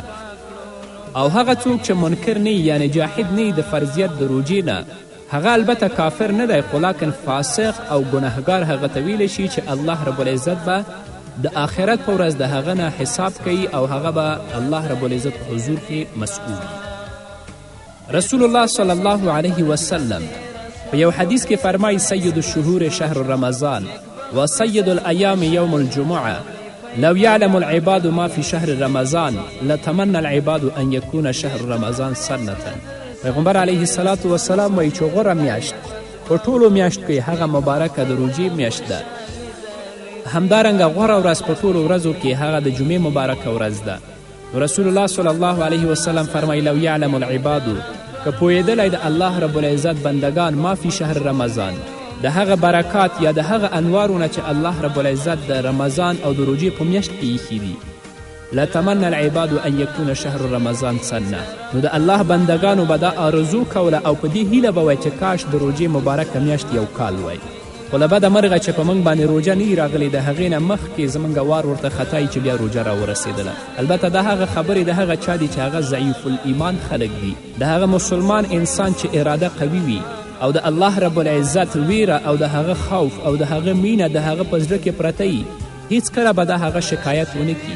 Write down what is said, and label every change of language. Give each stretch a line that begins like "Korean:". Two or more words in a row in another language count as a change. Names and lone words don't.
Pashto: او هغه څوک چې منکر نه یعنی جاحد نه د فرضیت د روژې نه، هغه البته کافر نه دی خو لیکن فاسق او ګنهګار هغه ته ویلی شي چې
Arabic: الله رب العزت
Pashto: به د آخرت په ورځ د هغه نه حساب کوي او هغه به
Arabic: الله رب العزت
Pashto: حضور کې مسئول.
Arabic: رسول الله صلی الله علیه وسلم
Pashto: په یو حدیث کې فرمایي
Arabic: سید الشهور شهر رمضان و سید الایام یوم الجمعه لو یعلم العباد ما فی شهر رمضان لتمنى العباد ان یکون شهر رمضان سنة.
Pashto: پیغمبر علیه السلام وایي چې غوره میاشت په ټولو میاشت کې هغه مبارکه د روژې میاشت ده. همدارنګه غوره ورځ په ټولو ورځو کې هغه د جمعې مبارکه ورځ ده. رسول الله
Arabic: صلی الله علیه وسلم
Pashto: فرمایي
Arabic: لو یعلم العباد،
Pashto: که پوهېدلی د
Arabic: الله رب العزت
Pashto: بندگان
Arabic: ما فی شهر رمضان،
Pashto: د هغه برکات یا د هغه انوارونه چې
Arabic: الله رب العزت
Pashto: د رمضان او د روژې په میاشت کې ایښي دي،
Arabic: لتمنى العباد ان یکون شهر رمضان سنه،
Pashto: نو د الله بندگانو به دا آرزو کوله او په دې هیله به وی چې کاش د روژې مبارکه میاشت یو کال وی. خو له بده مرغه چې په موږ باندې روژه نه وي راغلې، د هغې نه مخکې زموږ وار ورته خطایي چې بیا روژه راورسېدله. البته دا هغه خبرې د هغه چا دي چې هغه ضعیف الایمان خلک دي، د هغه مسلمان انسان چې اراده قوي وي او د
Arabic: الله رب العزت
Pashto: ویره او د هغه خوف او د هغه مینه د هغه په زړه کې پرته وي، هیڅکله به د هغه شکایت ونه کړي.